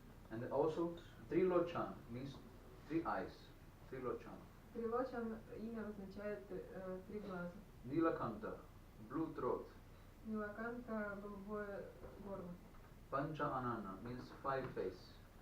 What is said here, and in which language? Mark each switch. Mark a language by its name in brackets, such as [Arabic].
[English] And also, Trilochan means 3 eyes. Trilochan. [Russian] Трилочан имя означает 3 глаза. [English] Nilakanta, blue throat. [Russian] Нилаканта, голубое горло. [English] Pancha Anana means 5 face.